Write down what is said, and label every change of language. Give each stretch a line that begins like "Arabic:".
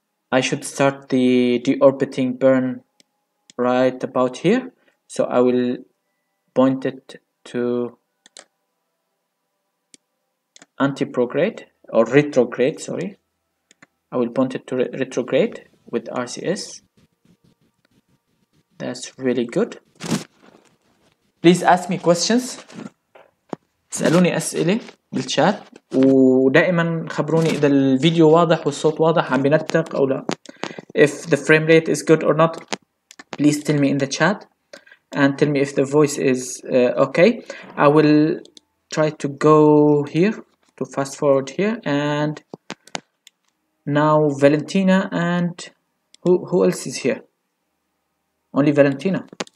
English: I should start the deorbiting burn right about here, so I will point it to anti-prograde or retrograde, sorry. I will point it to retrograde with RCS. That's really good. Please ask me questions.
Arabic: اسألوني أسئلة بالشات، ودائما خبروني إذا الفيديو واضح والصوت واضح، عم بنتق أو لا.
English: If the frame rate is good or not, please tell me in the chat and tell me if the voice is okay. I will try to go here, to fast forward here, and now Valentina and who else is here? Only Valentina.